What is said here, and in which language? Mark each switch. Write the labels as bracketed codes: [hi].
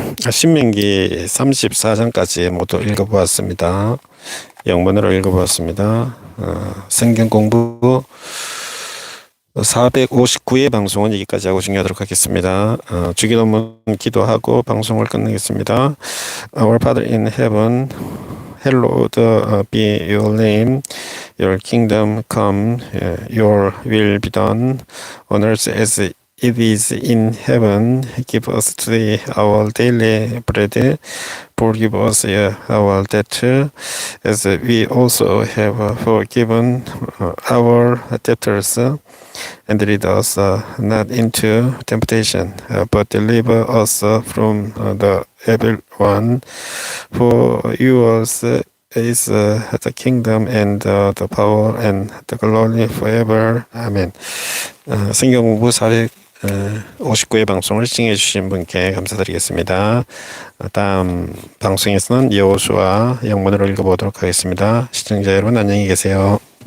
[ko] 신명기 34장까지 모두 읽어보았습니다. 영문으로 읽어보았습니다. 성경공부 459회 방송은 여기까지 하고 종료하도록 하겠습니다. 주기도문 기도하고 방송을 끝내겠습니다. [en] Our Father in heaven, hallowed be your name. Your kingdom come, your will be done on earth as it is in heaven. Give us today our daily bread. Forgive us our debt, as we also have forgiven our debtors. And lead us not into temptation, but deliver us from the evil one. For yours is the kingdom and the power and the glory forever. Amen. [ko] 성경공부 459회 방송을 시청해 주신 분께 감사드리겠습니다. 다음 방송에서는 여호수아 영문으로 읽어보도록 하겠습니다. 시청자 여러분 안녕히 계세요.